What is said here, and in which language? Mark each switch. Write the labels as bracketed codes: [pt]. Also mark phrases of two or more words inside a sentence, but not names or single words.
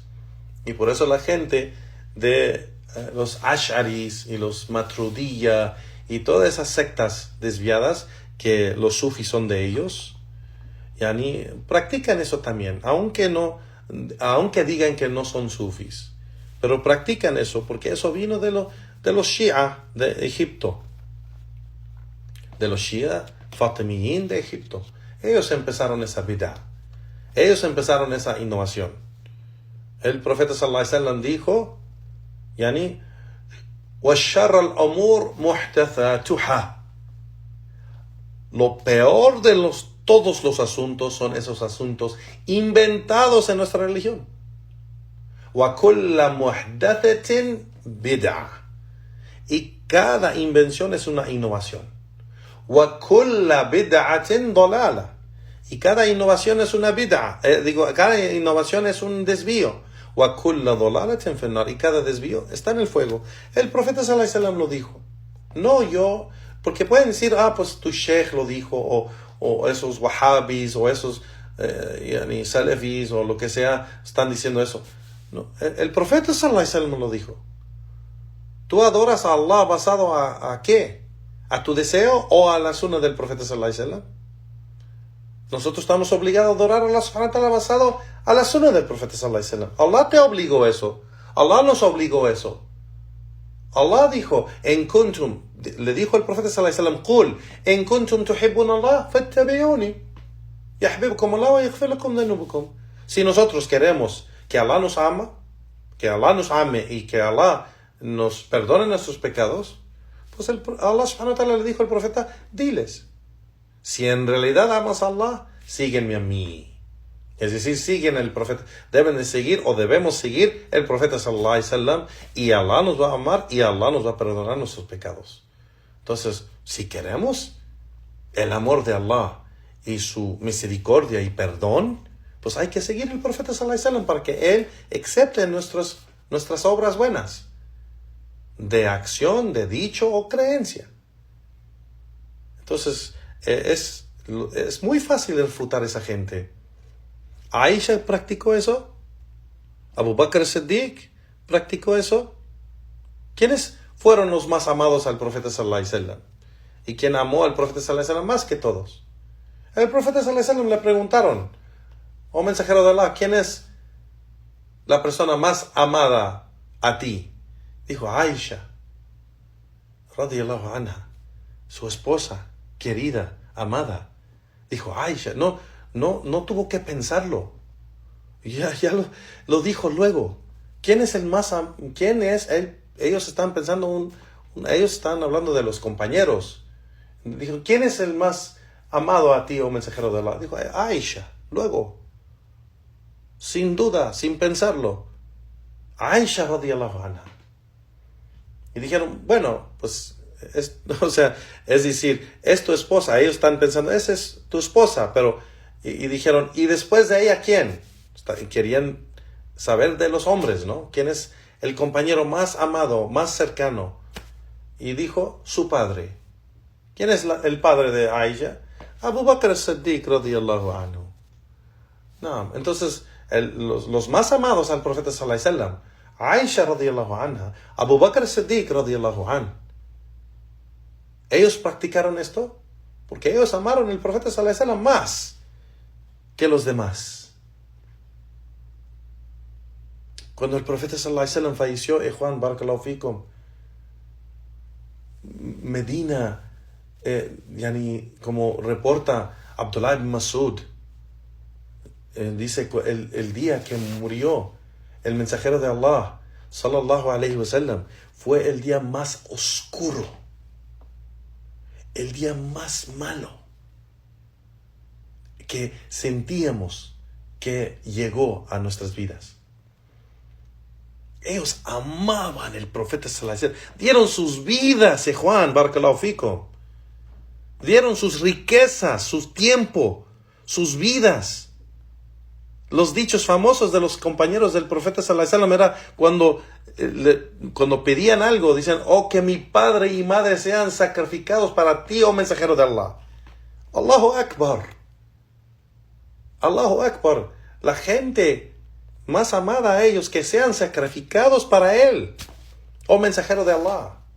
[es] Y por eso la gente de los ash'aris y los matrudiyya y todas esas sectas desviadas que los sufis son de ellos, yani, practican eso también, aunque digan que no son sufis, pero practican eso porque eso vino de los Shia de Egipto, de los Shia Fatimiyin de Egipto. Ellos empezaron esa bid'ah, ellos empezaron esa innovación. El profeta [ar] صلى الله عليه وسلم [es] dijo, [ar] yani, وَالشَّرَّ الْأَمُورِ مُحْتَثَاتُهَا. [es] Lo peor de todos los asuntos son esos asuntos inventados en nuestra religión. [ar] وَكُلَّ مُحْدَثَةٍ بِدْعَةٍ. [es] Y cada invención es una innovación. [ar] وَكُلَّ بِدْعَةٍ ضَلَالَةٍ. [es] Y cada innovación es una bid'a. Cada innovación es un desvío. [ar] وَكُلَّ ضَلَالَةٍ فِي النَّارِ. [es] Y cada desvío está en el fuego. El profeta [ar] صلى الله عليه وسلم [es] lo dijo. No yo, porque pueden decir, pues tu sheikh lo dijo, o esos wahhabis, o esos yani salafis, o lo que sea, están diciendo eso. No, el profeta [ar] صلى الله عليه وسلم [es] lo dijo. ¿Tú adoras a Allah basado a qué? ¿A tu deseo o a la sunna del profeta [ar] صلى الله عليه وسلم? [es] Nosotros estamos obligados a adorar a Allah [ar] سبحانه وتعالى [es] basado a la sunna del profeta [ar] صلى الله عليه وسلم. [es] Allah te obligó eso. Allah nos obligó eso. Allah dijo, [ar] إن كنتم, [es] le dijo el profeta [ar] صلى الله عليه وسلم قل إن كنتم تحبون الله فاتبعوني يحببكم الله ويغفر لكم ذنوبكم. [es] Si nosotros queremos que Allah nos ama, que Allah nos ame y que Allah nos perdone nuestros pecados, pues Allah [ar] سبحانه وتعالى [es] le dijo al profeta, diles, si en realidad amas a Allah, síguenme a mí. Es decir, siguen el profeta. Deben de seguir o debemos seguir el profeta [ar] صلى الله عليه وسلم [es] y Allah nos va a amar y Allah nos va a perdonar nuestros pecados. Entonces, si queremos el amor de Allah y su misericordia y perdón, pues hay que seguir el profeta [ar] صلى الله عليه وسلم [es] para que Él acepte nuestras obras buenas, de acción, de dicho o creencia. Entonces, es muy fácil refutar a esa gente. Aisha practicó eso. Abu Bakr as-Siddiq practicó eso. ¿Quiénes fueron los más amados al profeta [ar] صلى الله عليه وسلم? [es] ¿Y quién amó al profeta [ar] صلى الله عليه وسلم [es] más que todos? El profeta [ar] صلى الله عليه وسلم [es] le preguntaron, oh mensajero de Allah, ¿quién es la persona más amada a ti? Dijo, Aisha [ar] رضي الله عنها, [es] su esposa querida, amada. Dijo, Aisha, no tuvo que pensarlo. Ya lo dijo luego. ¿Quién es él? Ellos están pensando, ellos están hablando de los compañeros. Dijo, ¿quién es el más amado a ti, oh mensajero de Allah? Dijo, Aisha. Luego, sin duda, sin pensarlo, [ar] Aisha رضي الله عنها. [es] Y dijeron, bueno, pues, es decir, es tu esposa. Ellos están pensando, esa es tu esposa, pero, y dijeron, ¿y después de ella quién? Querían saber de los hombres, ¿no? ¿Quién es el compañero más amado, más cercano? Y dijo, su padre. ¿Quién es el padre de Aisha? [ar] Abu Bakr as-Siddiq رضي الله عنه. [es] No, entonces, los más amados al profeta [ar] صلى الله عليه وسلم, [es] Aisha [ar] رضي الله عنها, [es] Abu Bakr as-Siddiq [ar] رضي الله عنه. [es] ¿Ellos practicaron esto? Porque ellos amaron al profeta [ar] صلى الله عليه وسلم [es] más que los demás. Cuando el profeta [ar] صلى الله عليه وسلم [es] falleció, Juan [ar] بارك الله فيكم, [es] Medina, como reporta Abdullah ibn Mas'ud, dice el día que murió el mensajero de Allah, [ar] صلى الله عليه وسلم, [es] fue el día más oscuro, el día más malo que sentíamos que llegó a nuestras vidas. Ellos amaban el profeta [ar] صلى الله عليه وسلم, [es] dieron sus vidas, Juan, [ar] بارك الله فيكم, [es] dieron sus riquezas, su tiempo, sus vidas. Los dichos famosos de los compañeros del profeta [ar] صلى الله عليه وسلم [es] era cuando pedían algo, dicen: oh, que mi padre y madre sean sacrificados para ti, oh mensajero de Allah. [ar] الله أكبر. الله أكبر. [es] La gente más amada a ellos, que sean sacrificados para él, oh mensajero de Allah.